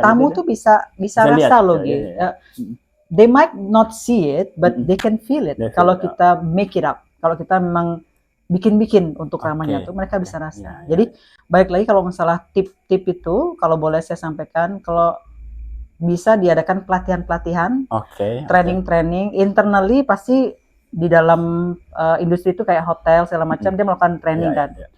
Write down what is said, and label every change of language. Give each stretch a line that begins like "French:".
Indonesian: Tamu tuh bisa rasa loh gitu.
English: They might not see it, but they can feel it.
Indonesian: Kalau kita
English: make it up,
Indonesian: kalau kita memang bikin untuk ramahnya tuh mereka bisa rasa. Jadi balik lagi kalau masalah tip-tip itu, kalau boleh saya sampaikan, kalau bisa diadakan pelatihan-pelatihan,
English: training internally
Indonesian: pasti di dalam industri itu kayak hotel segala macam dia melakukan training kan.